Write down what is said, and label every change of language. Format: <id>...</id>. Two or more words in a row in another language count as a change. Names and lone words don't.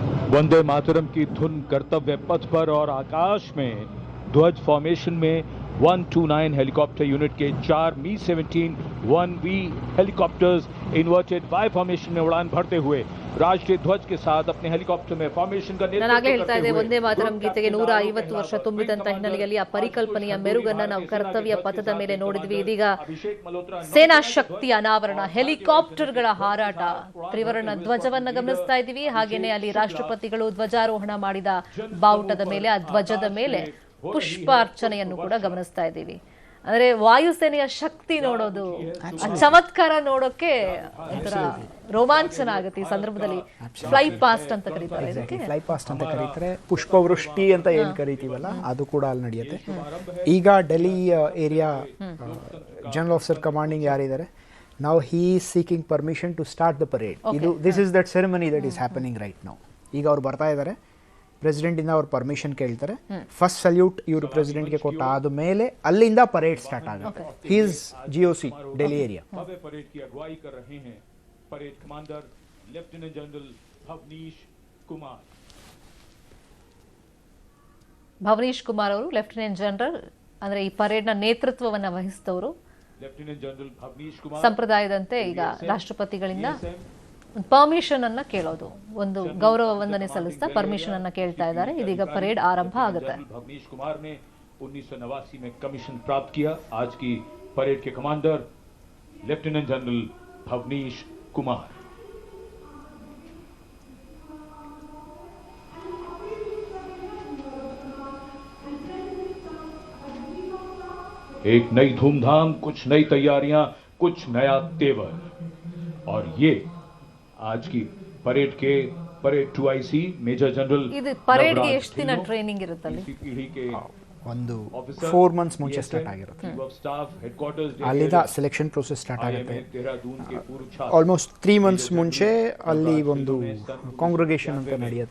<hi>वंदे मातरम की धुन कर्तव्य पथ पर और आकाश में ध्वज फॉर्मेशन में 129</hi> <en>helicopter unit</en> <hi>के 4 मी-17 1V हेलीकॉप्टर्स</hi> <en>inverted Y formation</en> <hi>में उड़ान भरते हुए राष्ट्रीय ध्वज के साथ अपने हेलीकॉप्टर में ಫಾರ್ಮೇಷನ್</hi> <kn>ನಾನಾಗಲೇ ಹೇಳ್ತಾ ಇದ್ದೆ ವಂದೇ ಮಾತರಂ ಗೀತೆಗೆ 150 ವರ್ಷ ತುಂಬಿದಂತ ಹಿನ್ನೆಲೆಯಲ್ಲಿ ಆ ಪರಿಕಲ್ಪನೆಯ ಮೆರುಗನ್ನ ನಾವು ಕರ್ತವ್ಯ ಪಥದ ಮೇಲೆ ನೋಡಿದ್ವಿ. ಇದೀಗ ಸೇನಾ ಶಕ್ತಿ ಅನಾವರಣ, ಹೆಲಿಕಾಪ್ಟರ್ಗಳ ಹಾರಾಟ, ತ್ರಿವರ್ಣ ಧ್ವಜವನ್ನ ಗಮನಿಸ್ತಾ ಇದ್ದೀವಿ. ಹಾಗೇನೆ ಅಲ್ಲಿ ರಾಷ್ಟ್ರಪತಿಗಳು ಧ್ವಜಾರೋಹಣ ಮಾಡಿದ ಬಾವುಟದ ಮೇಲೆ, ಆ ಧ್ವಜದ ಮೇಲೆ ಪುಷ್ಪಾರ್ಚನೆಯನ್ನು ಕೂಡ ಗಮನಿಸ್ತಾ ಇದ್ದೀವಿ. ಅಂದ್ರೆ ವಾಯುಸೇನೆಯ ಶಕ್ತಿ ನೋಡೋದು, ಚಮತ್ಕಾರ ನೋಡೋಕೆ ಒಂಥರ ರೋಮಾಂಚನ ಆಗುತ್ತೆ ಈ ಸಂದರ್ಭದಲ್ಲಿ.</kn> <en>fly past</en> <kn>ಅಂತ ಕರೀತಾರೆ, ಇದಕ್ಕೆ</kn> <en>fly past</en> <kn>ಅಂತ ಕರೀತಾರೆ. ಪುಷ್ಪವೃಷ್ಟಿ ಅಂತ ಏನ್ ಕರಿತೀವಲ್ಲ ಅದು ಕೂಡ ಅಲ್ಲಿ ನಡೆಯುತ್ತೆ. ಈಗ</kn> <en>Delhi Area General Officer Commanding</en> <kn>ಯಾರಿದ್ದಾರೆ,</kn> <en>now he is seeking permission to start the parade. This is that ceremony that is happening right now.</en> <kn>ಈಗ ಅವ್ರು ಬರ್ತಾ ಇದ್ದಾರೆ, ಪ್ರೆಸಿಡೆಂಟ್ ಇಂದ ಅವ್ರು ಪರ್ಮಿಷನ್ ಕೇಳ್ತಾರೆ.</kn> <en>first salute</en> <kn>ಇವರು ಪ್ರೆಸಿಡೆಂಟ್ ಗೆ ಕೊಟ್ಟ ಆದ್ಮೇಲೆ ಅಲ್ಲಿಂದ</kn> <en>parade start</en> <kn>ಆಗುತ್ತೆ.</kn> <en>he is GOC Delhi Area.</en> <hi>परेड की अगुवाई कर रहे हैं</hi> <en>parade commander lieutenant general</en> <kn>ಭವನೀಶ್ ಕುಮಾರ್ ಅವರು</kn> <en>Lieutenant General,</en> <kn>ಅಂದ್ರೆ ಈ ಪರೇಡ್ ನ ನೇತೃತ್ವವನ್ನ ವಹಿಸಿದವರು.</kn> <en>Lieutenant General</en> <kn>ಭವನೀಶ್ ಕುಮಾರ್ ಸಂಪ್ರದಾಯದಂತೆ ಈಗ ರಾಷ್ಟ್ರಪತಿಗಳಿಂದ ಪರ್ಮಿಷನ್ ಅನ್ನ ಕೇಳೋದು, ಒಂದು ಗೌರವ ವಂದನೆ ಸಲ್ಲಿಸ್ತಾ ಪರ್ಮಿಷನ್ ಅನ್ನ ಕೇಳ್ತಾ ಇದ್ದಾರೆ. ಇದೀಗ ಪರೇಡ್ ಆರಂಭ ಆಗುತ್ತೆ.</kn> <hi>भवनीश कुमार ने 1989 में कमीशन प्राप्त किया. आज की परेड के कमांडर</hi> <en>Lieutenant General</en> <hi>भवनीश कुमार. एक नई धूमधाम, कुछ नई तैयारियां, कुछ नया तेवर, और ये आज की परेड के परेड 2IC</hi> <en>Major General.</en> <kn>ಇದು ಪರೇಡ್ ಗೆ ಎಷ್ಟು ದಿನ ಟ್ರೈನಿಂಗ್ ಇರುತ್ತೆ ಅಲ್ಲಿ? ಒಂದು 4 ಮಂತ್ಸ್ ಮುಂಚೆ ಸ್ಟಾರ್ಟ್ ಆಗಿರುತ್ತೆ. ಅಲ್ಲಿಂದ</kn> <en>selection process start</en> <kn>ಆಗುತ್ತೆ.</kn> <en>almost 3 months</en> <kn>ಮುಂಚೆ ಅಲ್ಲಿ ಒಂದು ಕಾಂಗ್ರಿಗೇಷನ್ ಅಂತ ನಡೆಯುತ್ತೆ.</kn>